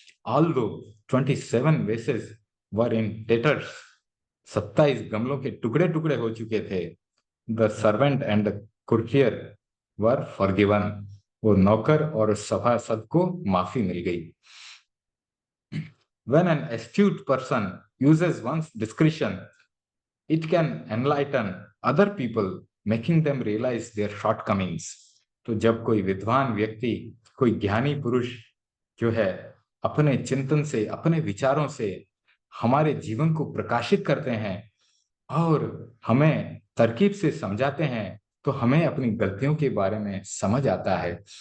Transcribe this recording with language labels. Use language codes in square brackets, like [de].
[en] although 27 vases were in tatters, [hi] 27 गमलों के टुकड़े टुकड़े हो चुके थे। [en] the servant and the courtier were forgiven, [hi] वो नौकर और सभासद को माफी मिल गई। [en] When an astute person uses one's discretion, it can enlighten other people, making them realize their shortcomings. [hi] तो जब कोई विद्वान व्यक्ति, कोई ज्ञानी पुरुष जो है अपने चिंतन से, अपने विचारों से हमारे जीवन को प्रकाशित करते हैं और हमें तरकीब से समझाते हैं, तो हमें अपनी गलतियों के बारे में समझ आता है।